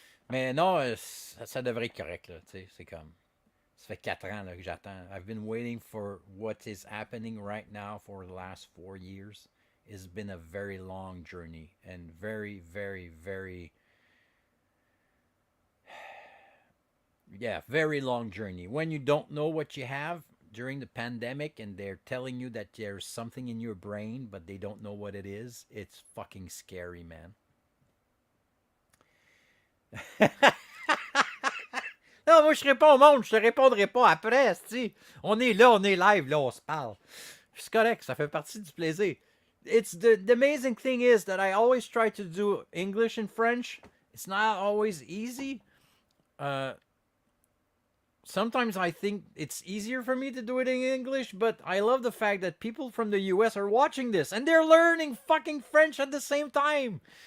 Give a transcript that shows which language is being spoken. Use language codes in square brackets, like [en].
[fr] Mais non, ça devrait être correct, là. C'est comme, ça fait 4 ans là, que j'attends. [en] I've been waiting for what is happening right now for the last 4 years. It's been a very long journey and very, very, very, very long journey. When you don't know what you have during the pandemic and they're telling you that there's something in your brain, but they don't know what it is, it's fucking scary, man. [fr] Non, moi je réponds au monde, je te répondrai pas après, si. On est là, on est live, là, on se parle. C'est correct, ça fait partie du plaisir. [en] It's the amazing thing is that I always try to do English and French. It's not always easy. Sometimes I think it's easier for me to do it in English, but I love the fact that people from the US are watching this and they're learning fucking French at the same time.